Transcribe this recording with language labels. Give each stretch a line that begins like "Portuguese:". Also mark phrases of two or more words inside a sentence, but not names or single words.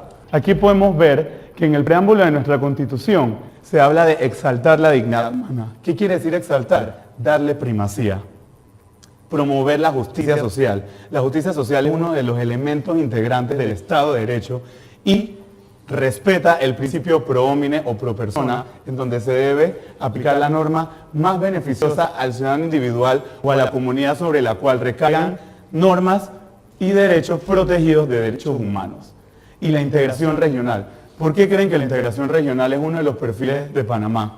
Spanish: Aquí podemos ver que en el preámbulo de nuestra Constitución se habla de exaltar la dignidad humana. ¿Qué quiere decir exaltar? Darle primacía. Promover la justicia social. La justicia social es uno de los elementos integrantes del Estado de Derecho y respeta el principio
Latin: pro homine
Spanish: o
Latin: pro persona,
Spanish: en donde se debe aplicar la norma más beneficiosa al ciudadano individual o a la comunidad sobre la cual recaigan normas y derechos protegidos de derechos humanos. Y la integración regional. ¿Por qué creen que la integración regional es uno de los perfiles de Panamá?